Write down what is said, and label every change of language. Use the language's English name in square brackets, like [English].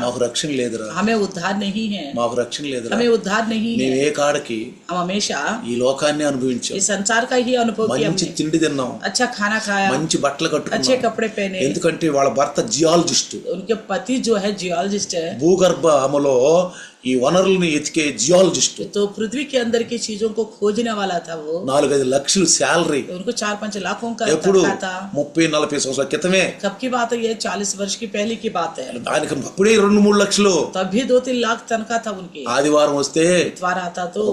[Telugu] మాకు రక్షణ లేదురా, [Hindi] हमें उद्धार नहीं है, [Telugu] మాకు రక్షణ లేదురా, [Hindi] हमें उद्धार नहीं है। [Telugu] మేము ఏ కాడకి [Hindi] हम हमेशा [Telugu] ఈ లోకాన్ని అనుభవించాం, [Hindi] इस संसार का ही अनुभव किया, [Telugu] మంచి [Hindi] हमने [Telugu] తిండి తిన్నాం, [Hindi] अच्छा खाना खाया, [Telugu] మంచి బట్టలు [Hindi] अच्छे [Telugu] కట్టుకున్నాం. [Hindi] कपड़े पहने, [Telugu] ఎందుకంటే వాళ్ళ భర్త జియాలజిస్ట్, [Hindi] उनके पति जो है जियोलॉजिस्ट है, [Telugu] భూగర్భములో ఈ వనరుల్ని ఎతికే జియాలజిస్ట్. [Hindi] तो पृथ्वी के अंदर की चीजों को खोजने वाला था वो। [Telugu] 4-5 లక్షలు శాలరీ. [Hindi] उनको 4-5 लाखों का [Telugu] ఎప్పుడు [Hindi] तनख्वाह था। [Telugu] 30-40 సంవత్సరాల క్రితమే. [Hindi] कब की बात है ये, 40 वर्ष की पहले की बात है। [Telugu] దానికి అప్పుడే 2-3 లక్షలు. [Hindi] तभी 2-3 लाख तनख्वाह था उनकी। [Telugu] ఆదివారం వస్తే [Hindi] इतवार आता तो